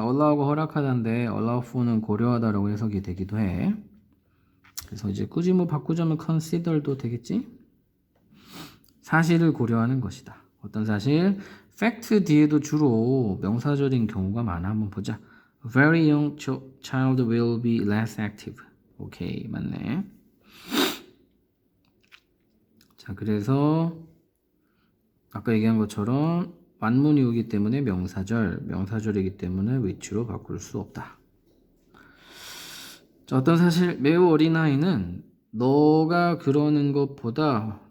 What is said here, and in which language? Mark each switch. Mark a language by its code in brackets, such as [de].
[ko] allow가 허락하다인데 allow for는 고려하다라고 해석이 되기도 해. 그래서 이제 굳이 뭐 바꾸자면 consider도 되겠지? 사실을 고려하는 것이다. 어떤 사실? fact 뒤에도 주로 명사절인 경우가 많아. 한번 보자. [en] Very young child will be less active. [ko] 오케이, 맞네. 자, 그래서 아까 얘기한 것처럼 완문이 오기 때문에 명사절이기 때문에 which로 바꿀 수 없다. 자, 어떤 사실? 매우 어린아이는 너가 그러는 것보다